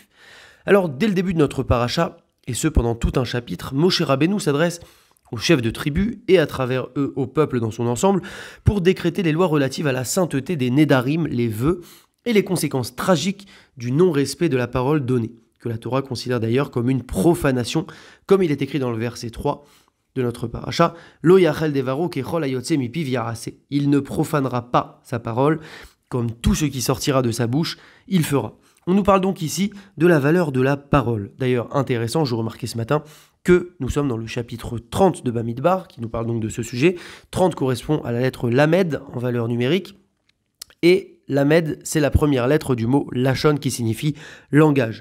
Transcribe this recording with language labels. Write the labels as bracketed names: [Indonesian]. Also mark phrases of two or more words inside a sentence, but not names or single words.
[French] Alors, dès le début de notre paracha, et ce pendant tout un chapitre, Moshe Rabbeinu s'adresse aux chefs de tribu et à travers eux au peuple dans son ensemble pour décréter les lois relatives à la sainteté des Nédarim, les vœux, et les conséquences tragiques du non-respect de la parole donnée, que la Torah considère d'ailleurs comme une profanation, comme il est écrit dans le verset 3 de notre paracha, [Hebrew] לא יחל דברו ככל היוצא מפיו יעשה. [French] Il ne profanera pas sa parole, comme tout ce qui sortira de sa bouche, il fera. On nous parle donc ici de la valeur de la parole. D'ailleurs, intéressant, je remarquais ce matin que nous sommes dans le chapitre 30 de Bamidbar, qui nous parle donc de ce sujet. 30 correspond à la lettre Lamed en valeur numérique, et Lamed, c'est la première lettre du mot Lachon qui signifie langage.